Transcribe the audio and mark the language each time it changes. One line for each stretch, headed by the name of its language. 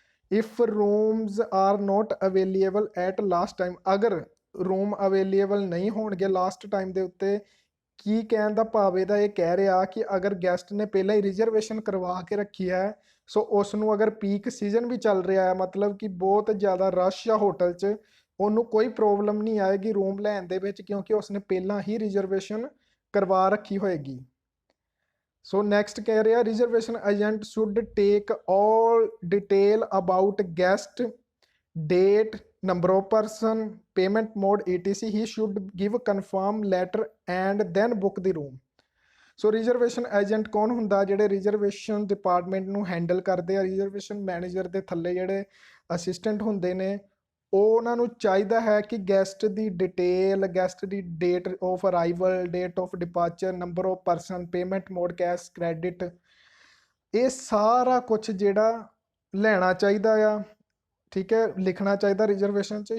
English: if rooms are not available at last time,
Punjabi: ਅਗਰ room available ਨਹੀਂ ਹੋਣਗੇ last time ਦੇ ਉੱਤੇ, ਕੀ ਕਹਿਣ ਦਾ ਭਾਵ ਇਹਦਾ ਇਹ ਕਹਿ ਰਿਹਾ ਕਿ ਅਗਰ ਗੈਸਟ ਨੇ ਪਹਿਲਾਂ ਹੀ ਰਿਜ਼ਰਵੇਸ਼ਨ ਕਰਵਾ ਕੇ ਰੱਖੀ ਹੈ ਸੋ ਉਸ ਨੂੰ ਅਗਰ ਪੀਕ ਸੀਜ਼ਨ ਵੀ ਚੱਲ ਰਿਹਾ ਹੈ, ਮਤਲਬ ਕਿ ਬਹੁਤ ਜ਼ਿਆਦਾ ਰਸ਼ ਆ ਹੋਟਲ 'ਚ, ਉਹਨੂੰ ਕੋਈ ਪ੍ਰੋਬਲਮ ਨਹੀਂ ਆਏਗੀ ਰੂਮ ਲੈਣ ਦੇ ਵਿੱਚ ਕਿਉਂਕਿ ਉਸਨੇ ਪਹਿਲਾਂ ਹੀ ਰਿਜ਼ਰਵੇਸ਼ਨ ਕਰਵਾ ਰੱਖੀ ਹੋਏਗੀ। ਸੋ ਨੈਕਸਟ ਕਹਿ ਰਿਹਾ
English: Reservation agent should take all detail about guest, date, number of person, payment mode etc। he should give confirm letter and then book the room।
Punjabi: So reservation agent ਕੌਣ ਹੁੰਦਾ? ਜਿਹੜੇ reservation department ਨੂੰ handle ਕਰਦੇ ਆ, reservation manager ਦੇ ਥੱਲੇ ਜਿਹੜੇ assistant ਹੁੰਦੇ ਨੇ, ਉਹ ਉਹਨਾਂ ਨੂੰ ਚਾਹੀਦਾ ਹੈ ਕਿ guest ਦੀ detail, guest ਦੀ date of arrival, date of departure, number of person, payment mode cash credit, ਇਹ ਸਾਰਾ ਕੁਝ ਜਿਹੜਾ ਲੈਣਾ ਚਾਹੀਦਾ ਆ, ਠੀਕ ਹੈ, ਲਿਖਣਾ ਚਾਹੀਦਾ ਰਿਜ਼ਰਵੇਸ਼ਨ 'ਚ।